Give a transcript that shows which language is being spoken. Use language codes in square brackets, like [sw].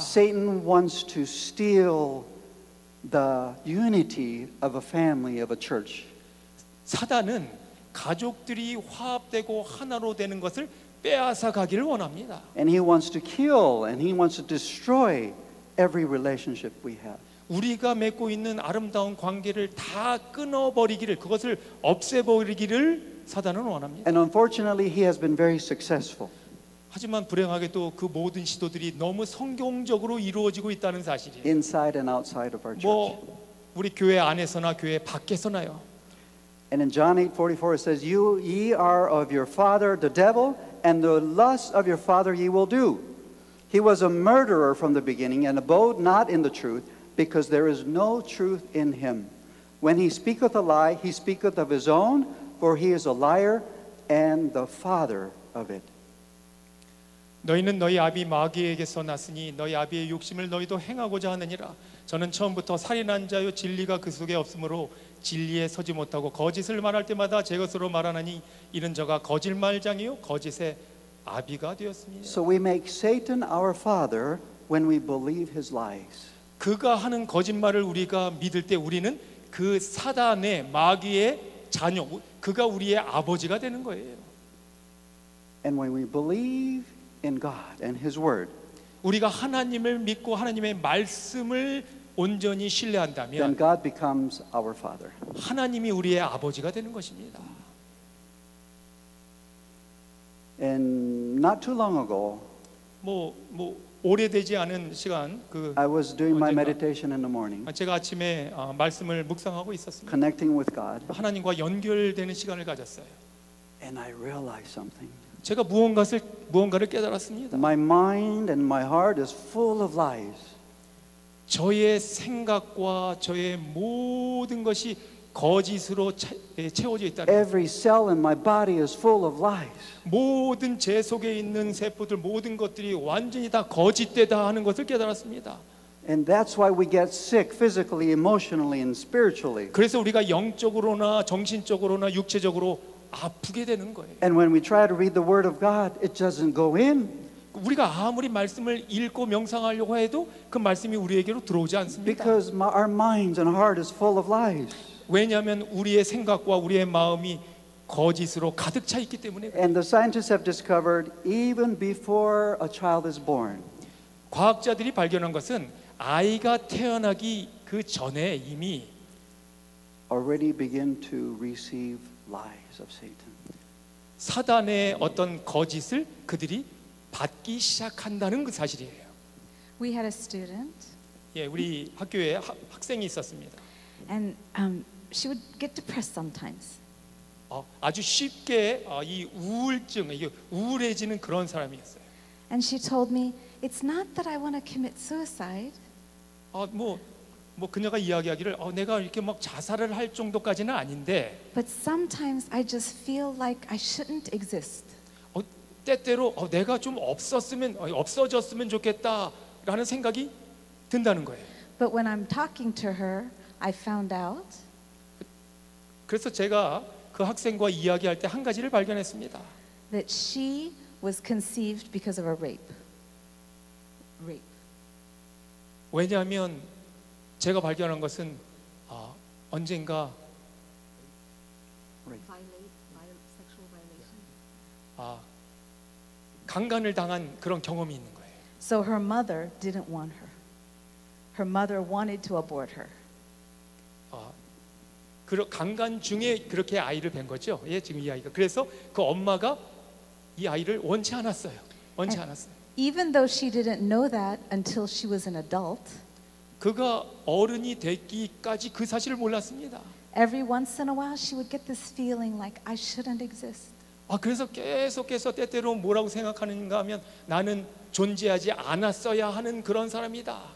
[en] Satan wants to steal the unity of a family, of a church. [ko] 사단은 가족들이 화합되고 하나로 되는 것을 빼앗아 가기를 원합니다. [en] And he wants to kill and he wants to destroy every relationship we have. [ko] 우리가 맺고 있는 아름다운 관계를 다 끊어버리기를, 그것을 없애버리기를 사단은 원합니다. [en] And unfortunately, he has been very successful. [ko] 하지만 불행하게도 그 모든 시도들이 너무 성공적으로 이루어지고 있다는 사실이에요. [en] Inside and outside of our church. [ko] 뭐 우리 교회 안에서나 교회 밖에서나요. [en] And in John 8:44 it says, ye are of your father the devil, and the lust of your father ye will do. He was a murderer from the beginning, and abode not in the truth, because there is no truth in him. When he speaketh a lie, he speaketh of his own, for he is a liar and the father of it. [ko] 너희는 너희 아비 마귀에게서 났으니 너희 아비의 욕심을 너희도 행하고자 하느니라. 저는 처음부터 살인한 자요 진리가 그 속에 없으므로 진리에 서지 못하고 거짓을 말할 때마다 제 것으로 말하나니 이는 저가 거짓말장이요 거짓의 아비가 되었습니다. [en] So we make Satan our father when we believe his lies. [ko] 그가 하는 거짓말을 우리가 믿을 때 우리는 그 사단의 마귀의 자녀, 그가 우리의 아버지가 되는 거예요. [en] And when we believe in God and his word, [ko] 우리가 하나님을 믿고 하나님의 말씀을 온전히 [en] then [ko] 신뢰한다면 [en] God becomes our father. [ko] 하나님이 우리의 아버지가 되는 것입니다. [en] And not too long ago, [ko] 뭐 오래되지 않은 시간 [en] I was doing my [ko] 언젠가 [en] meditation in the morning, [ko] 제가 아침에 말씀을 묵상하고 있었습니다. [en] connecting with God, [ko] 하나님과 연결되는 시간을 가졌어요. [en] and I realized something. [ko] 제가 무언가를 깨달았습니다. [en] My mind and my heart is full of lies. [ko] 저의 생각과 저의 모든 것이 거짓으로 채워져 있다는 것. [en] Every cell in my body is full of lies. [ko] 모든 제 속에 있는 세포들 모든 것들이 완전히 다 거짓되다 하는 것을 깨달았습니다. [en] And that's why we get sick physically, emotionally, and spiritually. [ko] 그래서 우리가 영적으로나 정신적으로나 육체적으로 아프게 되는 거예요. [en] And when we try to read the Word of God, it doesn't go in. [ko] 우리가 아무리 말씀을 읽고 명상하려고 해도 그 말씀이 우리에게로 들어오지 않습니다. [en] Because our minds and heart is full of lies. [ko] 왜냐하면 우리의 생각과 우리의 마음이 거짓으로 가득 차 있기 때문에. [en] And the scientists have discovered even before a child is born, [ko] 과학자들이 발견한 것은 아이가 태어나기 그 전에 이미 [en] already begin to receive lies of Satan. [ko] 사단의 어떤 거짓을 그들이 받기 시작한다는 그 사실이에요. [en] We had a student, [ko] 예, 우리 학교에 학생이 있었습니다. [en] and she would get depressed sometimes. [ko] 아주 쉽게 이 우울증, 이게 우울해지는 그런 사람이었어요. [en] And she told me, it's not that I want to commit suicide. [ko] 뭐 그녀가 이야기하기를 내가 이렇게 막 자살을 할 정도까지는 아닌데, [en] But sometimes I just feel like I shouldn't exist. [ko] 때때로 내가 좀 없어졌으면 좋겠다라는 생각이 든다는 거예요. [en] But when I'm talking to her, I found out [ko] 그래서 제가 그 학생과 이야기할 때 한 가지를 발견했습니다. [en] that she was conceived because of a rape. [ko] 왜냐하면 제가 발견한 것은 언젠가 강간을 당한 그런 경험이 있는 거예요. [en] So her mother didn't want her. Her mother wanted to abort her. [ko] 강간 중에 그렇게 아이를 뵌 거죠. 예, 지금 이 아이가. 그래서 그 엄마가 이 아이를 원치 않았어요. 원치 않았어요. [en] Even though she didn't know that until she was an adult, [ko] 그가 어른이 되기까지 그 사실을 몰랐습니다. [en] every once in a while she would get this feeling like I shouldn't exist. [ko] 그래서 계속해서 때때로 뭐라고 생각하는가 하면 나는 존재하지 않았어야 하는 그런 사람이다.